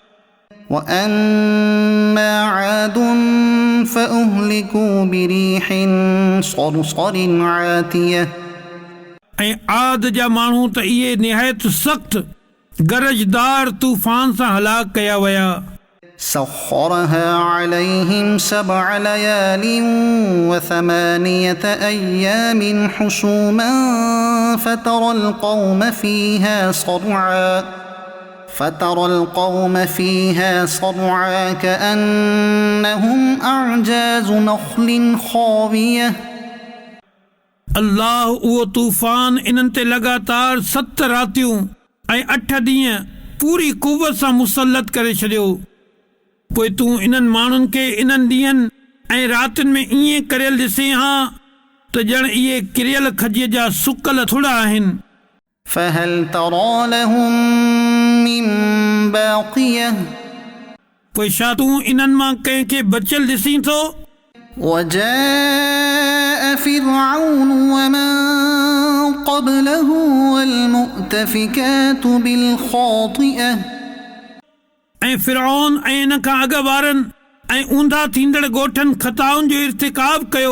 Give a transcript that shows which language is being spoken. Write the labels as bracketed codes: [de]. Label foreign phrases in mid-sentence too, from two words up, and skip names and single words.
[ar] وأما عاد فأهلكوا بريح صرصر عاتية, [sd] ऐं आद जा माण्हू त इहे निहायत सख़्त गरजदार तूफ़ान सां हलाक कया विया। [ar] سخرها عليهم سبع ليال وثمانية أيام حسوما فترى القوم فيها صرعى كأنهم أعجاز نخل خاوية. [sd] अल्लाह उहो तूफ़ान इन्हनि ते लगातार 7 रातियूं ऐं 8 ॾींहं पूरी कुव्वत सां मुसलत करे छॾियो। पोइ तूं इन्हनि माण्हुनि खे इन्हनि ॾींहंनि ऐं रातियुनि में ईअं करियल ॾिसे हां त ॼण इहे किरियल खजीअ जा सुकल थुड़ा आहिनि। [ar] فهل ترى لهم من باقية, [sd] पोइ छा तूं इन्हनि मां कंहिंखे बचियल ॾिसीं थो? [ar] وجاء فرعون ومن قبله والمؤتفكات بالخاطئة, [sd] ऐं फ़िरऔन ऐं इन खां अॻु वारनि ऐं ऊंधा थींदड़ ॻोठनि ख़ताउनि जो इर्तिकाब कयो।